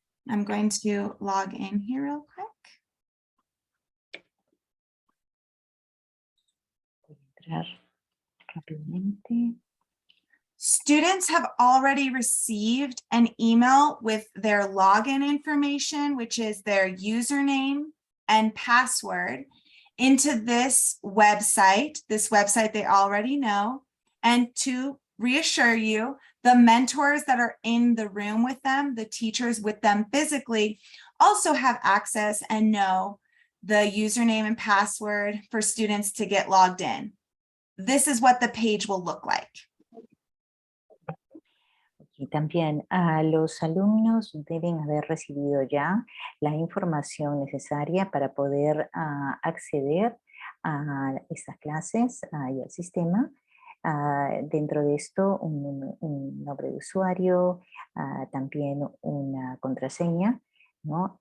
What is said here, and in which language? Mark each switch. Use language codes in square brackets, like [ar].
[en] I'm going to log in here real quick. [es] Voy a entrar rápidamente. [en] Students have already received an email with their login information, which is their username and password, into this website they already know. And to reassure you, the mentors that are in the room with them, the teachers with them physically, also have access and know the username and password for students to get logged in. This is what the page will look like. [es] Y también los alumnos deben haber recibido ya la información necesaria para poder acceder a estas clases y al sistema. Dentro de esto, un nombre de usuario, también una contraseña, ¿no?